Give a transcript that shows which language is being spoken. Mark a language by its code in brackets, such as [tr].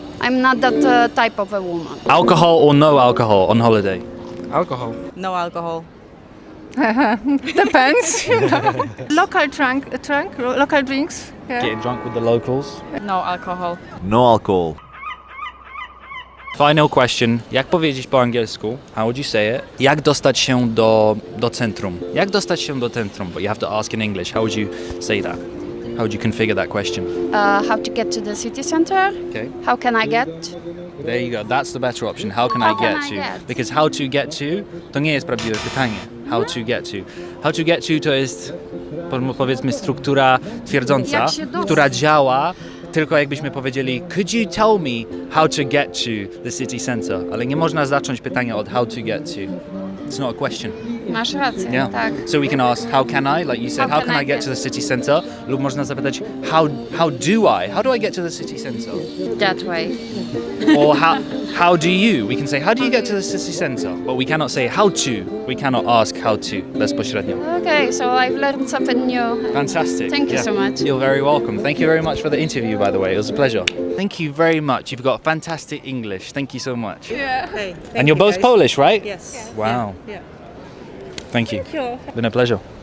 [en] I'm not that type of a woman. Alcohol or no alcohol on holiday? Alcohol. No alcohol. Depends. You know. Local drinks, Getting drunk with the locals. No alcohol. No alcohol. Final question. [pl] Jak powiedzieć po angielsku? [en] How would you say it? [pl] Jak dostać się do centrum? Jak dostać się do centrum? [en] But you have to ask in English. How would you say that? How would you configure that question? How to get to the city center? Okay. How can I get? There you go. That's the better option. How can I get to? Because how to get to [pl] to nie jest prawdziwe pytanie. [en] How to get to. How to get to [pl] to jest powiedzmy struktura twierdząca, Jak się dostać? która działa tylko jakbyśmy powiedzieli [en] could you tell me how to get to the city center? [pl] Ale nie można zacząć pytania od [en] how to get to. It's not a question. [pl] Masz rację, [en] Yeah. [pl] tak. [en] So we can ask how can I, like you said, how can I get to the city center? [pl] Lub można zapytać [en] how do I get to the city center? That way. Or how do you? We can say how do you get to the city center? But we cannot say how to. We cannot ask how to [pl] bezpośrednio. [en] Okay, so I've learned something new. Fantastic. Thank you so much. You're very welcome. Thank you very much for the interview, by the way. It was a pleasure. Thank you very much. You've got fantastic English. Thank you so much. Hey, And you're both Polish, right? Yes. Wow. Yeah. Thank you. Been a pleasure.